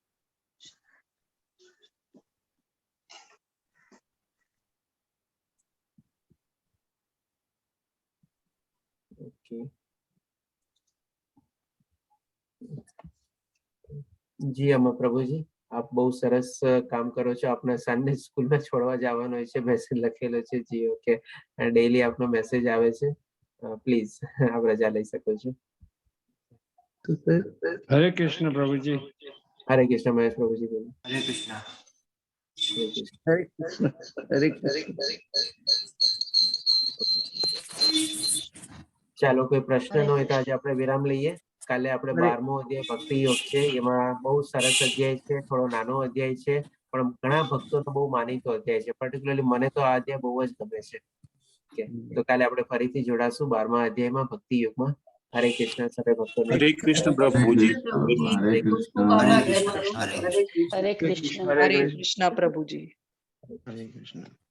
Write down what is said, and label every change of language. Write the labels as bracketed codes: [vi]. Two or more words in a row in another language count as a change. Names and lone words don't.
[gu] ઓકે, જી અમર પ્રભુજી આપ બહુ સરસ કામ કરો છો। આપના સનને સ્કૂલમાં છોડવા જવાનો હોય છે, મેસેજ લખેલો છે। જી ઓકે, ડેઈલી આપનો મેસેજ આવે છે। પ્લીઝ આપ રજા લઈ શકો છો। [hi] हरे कृष्ण प्रभु जी। हरे कृष्ण महेश प्रभुजी बोलो। हरे कृष्णा। हरे कृष्ण। हरे कृष्ण। हरे कृष्ण। [gu] ચાલો કોઈ પ્રશ્ન ન હોય તો આજે આપણે વિરામ લઈએ। કાલે આપણે 12મો અધ્યાય ભક્તિ યોગ છે, એમાં બહુ સરસ અધ્યાય છે, થોડો નાનો અધ્યાય છે, પણ ઘણા ભક્તોનો બહુ માનીતો અધ્યાય છે। પર્ટિક્યુલરલી મને તો આ અધ્યાય બહુ જ ગમે છે। ઓકે, તો કાલે આપણે ફરીથી જોડાશું 12મા અધ્યાયમાં ભક્તિ યોગમાં। હરે કૃષ્ણ સર્વે ભક્તોને। [hi] हरे कृष्ण [gu] હરે [hi] प्रभु जी। [gu] કૃષ્ણ પ્રભુજી, હરે ખૂબ કૃષ્ણ। ખૂબ આભાર તમારો। હરે હરે કૃષ્ણ। હરે કૃષ્ણ। હરે કૃષ્ણ પ્રભુજી। હરે કૃષ્ણ। [hi] हरे कृष्ण।